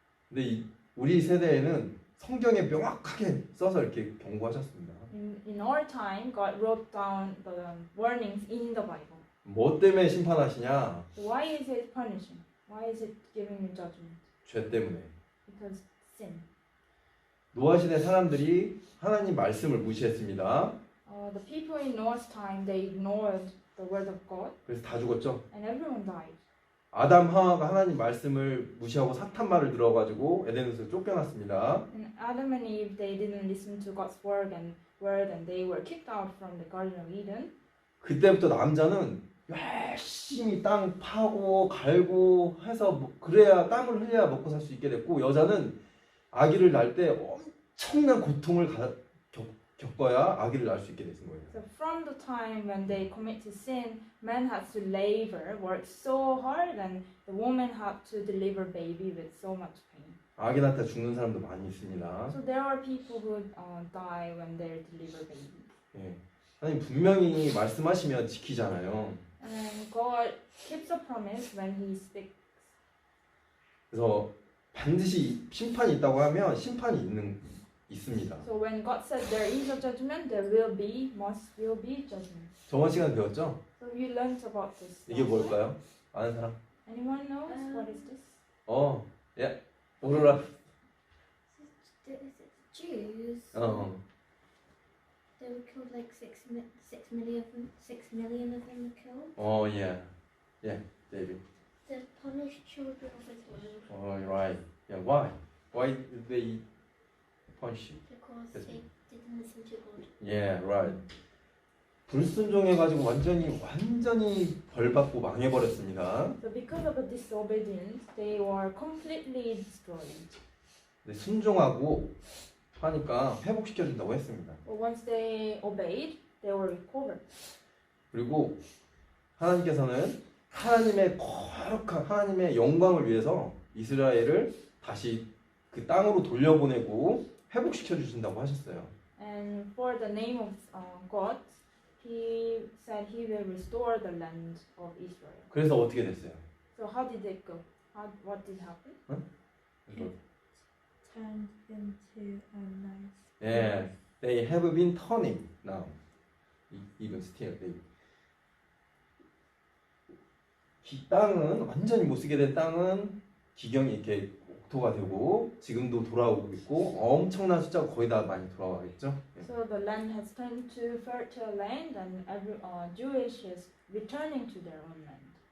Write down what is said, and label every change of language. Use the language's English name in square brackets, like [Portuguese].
[Korean] 근데 우리 세대에는 성경에 명확하게 써서 이렇게 경고하셨습니다. [English] In our time, God wrote down the warnings in the Bible. [Korean] 뭐 때문에 심판하시냐? [English] Why is it punishing? Why is it giving you judgment? [Korean] 죄 때문에. [English] Because sin. [Korean] 노아 시대 사람들이 하나님 말씀을 무시했습니다. [English] The people in Noah's time, they ignored the word of God, [Korean] 그래서 다 죽었죠. [English] and everyone died. [Korean] 아담 하와가 하나님 말씀을 무시하고 사탄 말을 들어가지고 에덴에서 쫓겨났습니다. [English] And Adam and Eve, they didn't listen to God's word, and they were kicked out from the Garden of Eden. [Korean] 그때부터 남자는 열심히 땅 파고 갈고 해서 그래야 땀을 흘려야 먹고 살 수 있게 됐고 여자는 아기를 낳을 때 엄청난 고통을 겪어야 아기를 낳을 수 있게 되신 거예요. [English] So from the time when they committed sin, man had to labor, work so hard, and the woman had to deliver baby with so much pain. [Korean] 아기 낳다 죽는 사람도 많이 있습니다. [English] So there are people who die when they deliver baby. [Korean] 예. 하나님 분명히 말씀하시면 지키잖아요. [English] And God keeps a promise when He speaks. [Korean] 그래서 반드시 심판이 있다고 하면 심판이 있습니다. [English] So when God says there is a judgment, there must be judgment. [Korean] 저번 시간 배웠죠? [English] So you learned about this. [Korean] 이게 뭘까요? 아는 사람? [English] Anyone knows what is this? [Korean] 예. 오로라. [English] Jews. They were killed like 6 million of them were killed. [Korean] 예. David. [English] The punished children of Israel Right. Yeah. Why? Why did they punish you? because Yes. they didn't listen to God. Yeah. Right. [Korean] 불순종해가지고 완전히 벌받고 망해버렸습니다. [English] So because of the disobedience, they were completely destroyed. [Korean] 근데 순종하고 하니까 회복시켜준다고 했습니다. [English] But once they obeyed, they were recovered. [Korean] 그리고 하나님께서는 하나님의 거룩한 하나님의 영광을 위해서 이스라엘을 다시 그 땅으로 돌려보내고 회복시켜 주신다고 하셨어요. [English] And for the name of God, He said He will restore the land of Israel. [Korean] 그래서 어떻게 됐어요? [English] So how did it go? What did happen? Turned into a nice. Yeah, they have been turning now. Even still, they. [Korean] 이 땅은 완전히 못 쓰게 된 땅은 기경이 이렇게 옥토가 되고 지금도 돌아오고 있고 엄청난 숫자가 거의 다 많이 돌아와 있죠. [English] So the land has turned to fertile land, and every Jewish is returning to their own land.